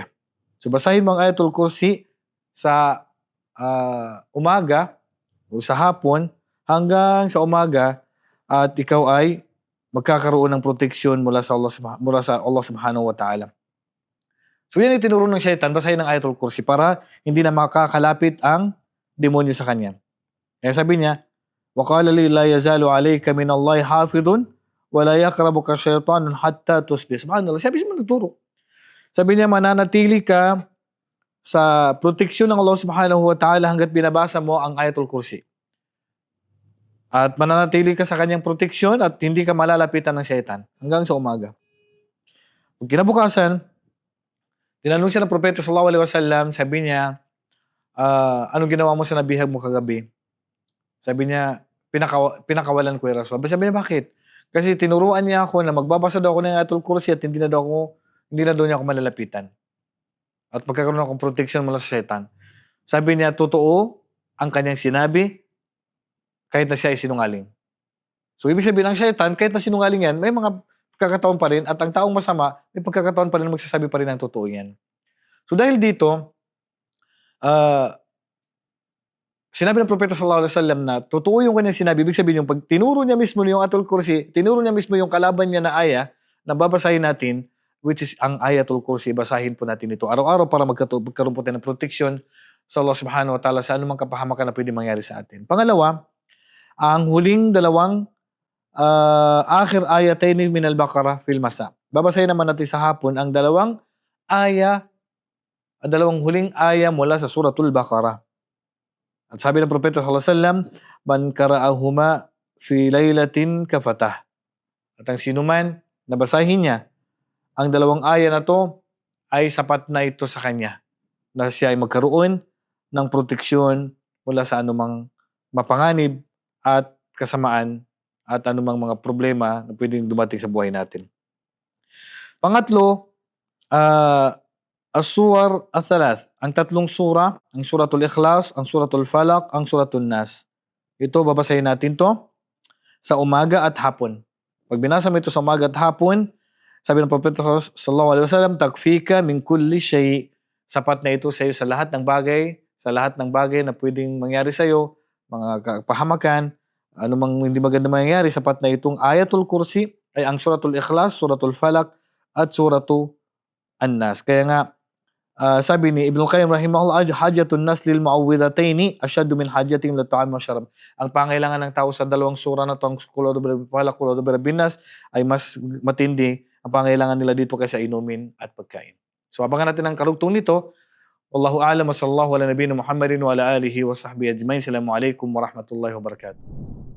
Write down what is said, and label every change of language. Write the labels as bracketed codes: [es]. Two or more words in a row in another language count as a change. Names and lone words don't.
[tl] So basahin mo ang Ayatul Kursi sa umaga o sa hapon hanggang sa umaga at ikaw ay magkakaroon ng proteksyon mula sa Allah [ar] سبحانه وتعالى. [tl] So yan ay tinuro ng syaitan, basahin ng Ayatul Kursi para hindi na makakalapit ang demonyo sa kanya. Kaya sabi niya, [ar] وَقَالَ لِي لَا يَزَالُ عَلَيْكَ مِنَ اللَّهِ حَافِظٌ ولا يقربك شيطان حتى تصبح. Subhanallah, [tl] siya mismo nagturo. Sabi niya, mananatili ka sa proteksyon ng Allah [ar] سبحانه وتعالى [tl] hangga't binabasa mo ang Ayatul Kursi. At mananatili ka sa kanyang proteksyon at hindi ka malalapitan ng syaitan hanggang sa umaga. Pag kinabukasan, tinanong siya ng Propeta [ar] صلى الله عليه وسلم, [tl] sabi niya, anong ginawa mo sa nabihag mo kagabi? Sabi niya, pinakawalan ko yung Rasul. Sabi niya, bakit? Kasi tinuruan niya ako na magbabasa daw ako ng Ayatul Kursi at hindi na daw niya ako malalapitan. At magkakaroon akong protection mula sa syaitan. Sabi niya, totoo ang kanyang sinabi kahit na siya ay sinungaling. So, ibig sabihin, ang syaitan, kahit na sinungaling yan, may mga pagkakataon pa rin at ang taong masama, may pagkakataon pa rin magsasabi pa rin ng totoo yan. So, dahil dito, sinabi ng Propeta [ar] صلى الله عليه وسلم [tl] na totoo yung kanyang sinabi. Ibig sabihin yung pag tinuro niya mismo yung Ayatul Kursi, tinuro niya mismo yung kalaban niya na aya na babasahin natin, [en] which is [tl] ang Ayatul Kursi. Basahin po natin ito araw-araw para magkaroon po tayo ng protection sa Allah [ar] سبحانه وتعالى [tl] sa anumang kapahamakan na pwede mangyari sa atin. Pangalawa, ang huling dalawang [ar] آخر آيتين من البقرة في المساء. [tl] Babasahin naman natin sa hapon ang dalawang huling aya mula sa Suratul Baqarah. At sabi ng Propeta [ar] صلى الله عليه وسلم, من قرأهما في ليلة كفتاه. [tl] At ang sinuman na basahin niya ang dalawang aya na to ay sapat na ito sa kanya na siya ay magkaroon ng proteksyon mula sa anumang mapanganib at kasamaan at anumang mga problema na pwedeng dumating sa buhay natin. Pangatlo, [ar] السور الثلاث, [tl] ang tatlong sura, ang Suratul Ikhlas, ang Suratul Falaq, ang Suratul Nas. Ito, babasahin natin to sa umaga at hapon. Pag binasa mo ito sa umaga at hapon, sabi ng Propeta [ar] صلى الله عليه وسلم, تكفيك من كل شيء. [tl] Sapat na ito sa iyo sa lahat ng bagay na pwedeng mangyari sa iyo, mga kapahamakan, anumang hindi maganda mangyayari, sapat na itong Ayatul Kursi ay ang Suratul Ikhlas, Suratul Falaq, at Suratul An-Nas. Kaya nga, sabi ni Ibn Qayyim rahimahullah, [ar] حاجة الناس للمعوذتين أشد من حاجتهم للطعام والشراب. [tl] Ang pangailangan ng tao sa dalawang sura na to, ang [ar] قل أعوذ برب الفلق قل أعوذ برب الناس, [tl] ay mas matindi ang pangailangan nila dito kaysa inumin at pagkain. So abangan natin ang karugtong nito. [ar] والله أعلم وصلى الله على نبينا محمد وعلى آله وصحبه أجمعين. السلام عليكم ورحمة الله وبركاته.